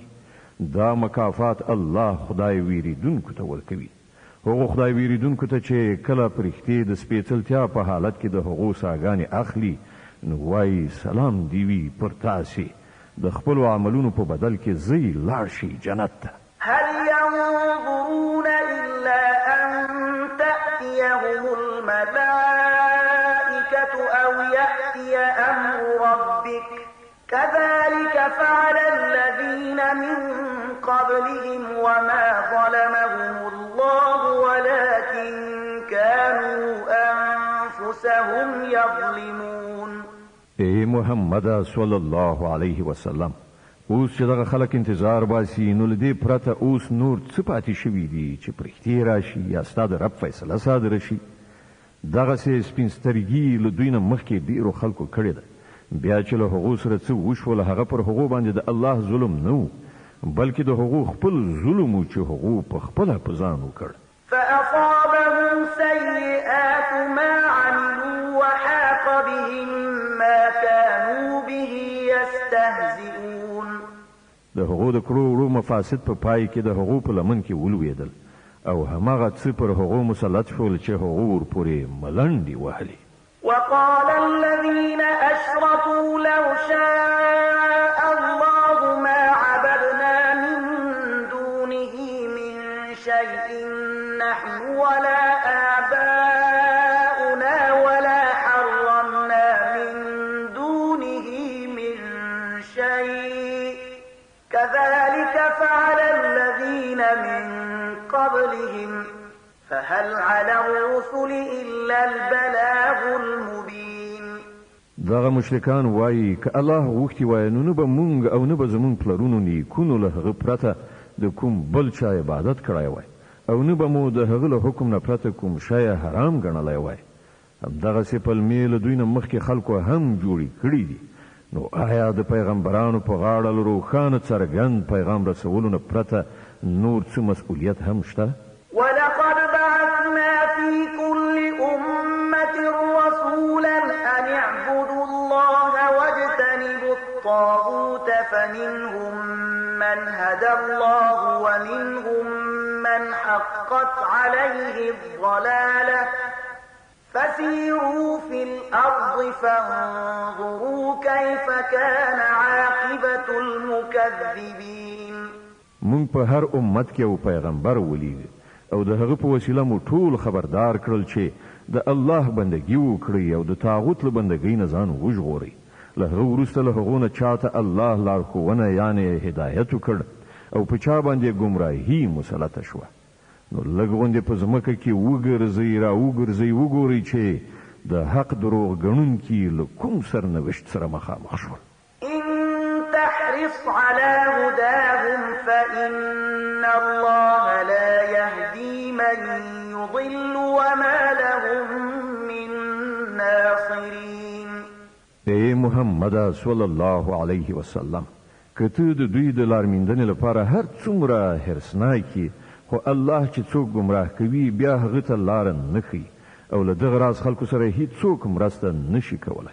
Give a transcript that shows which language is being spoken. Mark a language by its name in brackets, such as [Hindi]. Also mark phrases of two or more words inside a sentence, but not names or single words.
[Pashto] دا مکافات الله خدای ویریدونکو ته ورکوي. هغو خدای ویریدونکو ته چې کله پرښتې د سپېڅلتیا په حالت کې د هغو ساګانې اخلي نو وایي سلام دی وي پر تاسې د خپلو عملونو په بدل کې ځئ لاړ شئ جنت ته. [Arabic] هل ينظرون إلا أن تأتيهم الملائكة أو يأتي أمر ربك كذلك فعل الذين من قبلهم وما ظلمهم الله ولكن كانوا أنفسهم يظلمون. [Pashto] اے محمد [Arabic] صلی الله علیه وسلم [Pashto] اوس چې دغه خلک انتظار باسي نو له دې پرته اوس نور څه پاتې شوي دي چې پرښتې راشي یا ستا د رب فیصله صادره شي. دغسې سپین سترګي له دوی نه مخکې ډېرو خلکو کړې ده بیا چې له هغو سره څه وشول هغه پر هغو باندې د الله ظلم نه و بلکې د هغو خپل ظلم و چې هغو په خپله په ځان وکړ. [Arabic] فأصابهم سيئات ما عملوا وحاق بهم ما كانوا به يستهزئون. [Pashto] د هغو د کړو وړو مفاسد په پای کې د هغو په لمن کې ولوېدل او هماغه څه پر هغو مسلط شول چې هغو ورپورې ملنډې وهلې. [Arabic] وقال الذين أشركوا لو شاء الله ما عبدنا من دونه من شيء نحن ولا آباؤنا ولا حرمنا من دونه من شيء كذلك فعل الذين من قبلهم فهل على الرسل إلا البلاغ المبين. [Pashto] دغه مشرکان وایي که الله غوښتي وای نو نه به مونږ او نه به زمونږ پلرونو نیکونو له هغه پرته د کوم بل چا عبادت کړی وای او نه به مو د هغه له حکم نه پرته کوم شی حرام ګڼلی وای. همدغسې پلمې له دوی نه مخکې خلکو هم جوړې کړي دي. نو آیا د پیغمبرانو په غاړه له روښانه څرګند پیغام رسولو نه پرته نور څه مسؤلیت هم شته؟ [Arabic] ولقد بعثنا في كل أمة رسولا أن اعبدوا الله واجتنبوا الطاغوت فمنهم من هدى الله ومنهم من حقت عليه الضلالة فسيروا في الأرض فانظروا كيف كان عاقبة المكذبين. [Pashto] مونږ په هر امت کې یو پیغمبر ولیږه او د هغه په وسیله مو ټول خبردار کړل چې د الله بندګي وکړي او د طاغوت له بندګۍ نه ځان وژغوري. له هغه وروسته له هغو نه چاته الله لارښوونه یعنې هدایت وکړ او په چا باندې ګمراهي مسلطه شوه. نو لږ غوندې په ځمکه کې وګرځئ را وګرځئ وګورئ چې د حق دروغ ګڼونکي له کوم سرنوشت سره مخامخ شول. [Arabic] تحرص على هداهم فإن الله لا يهدي من يضل وما لهم من ناصرين. [Pashto] اے محمد [Arabic] صلی الله علیه وسلم [Pashto] که ته د دوی د لارمیندنې لپاره هر څومره حرصناکي خو الله چې څوک ګمراه کوي بیا هغه ته لاره نه ښیي او له دغه راز خلکو سره هیڅوک مرسته نشي کولی.